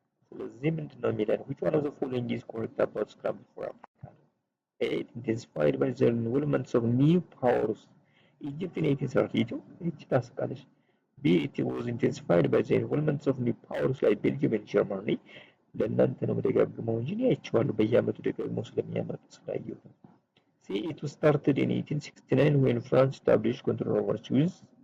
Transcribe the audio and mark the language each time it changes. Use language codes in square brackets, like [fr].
[am] ስለዚህ ምንድነው የሚለን? [en] Which one of the following is correct about scramble for Africa? A. It intensified by the involvement of new powers, Egypt in 1832. [am] ይህች ታስቃለች። [en] B. It was intensified by the involvement of new powers like Belgium and Germany. [am] ለእናንተ ነው የምደጋግመው እንጂ እኔ አይቼዋለሁ በየአመቱ ደጋግመው ስለሚያመጡ ስላየሁት። C. [en] It was started in 1869 when France established control over Suez.